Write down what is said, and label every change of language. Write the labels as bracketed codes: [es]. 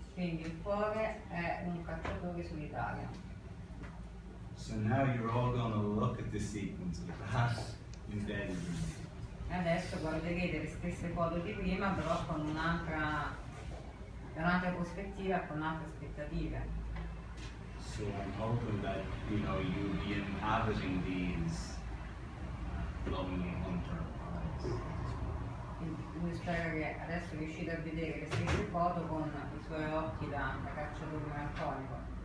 [it] Quindi il cuore è un cacciatore solitario. [en] So now you're all going to look at the sequence with that embedded in it. [it] E adesso guarderete le stesse foto di prima, però con un'altra prospettiva e con altre aspettative. [en] So I'm hoping that you'll be inhabiting these lonely hunter eyes. [it] Quindi spero che adesso riuscite a vedere le stesse foto con i suoi occhi da cacciatore melanconico.